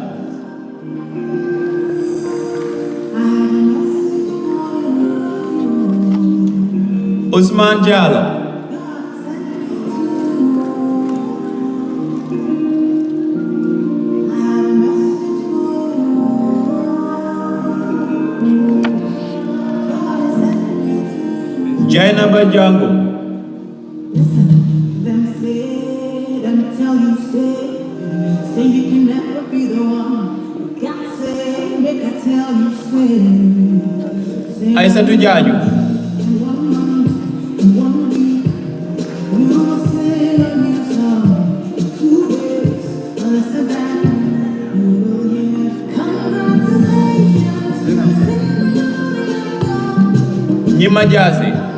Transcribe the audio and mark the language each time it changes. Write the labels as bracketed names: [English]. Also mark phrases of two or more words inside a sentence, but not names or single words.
[Nigerian Pidgin] Usman Diallo. Jainaba Jango. Say you can never be the one. God say, make I tell you, say. Aissatou Diadio. Nyima Jase.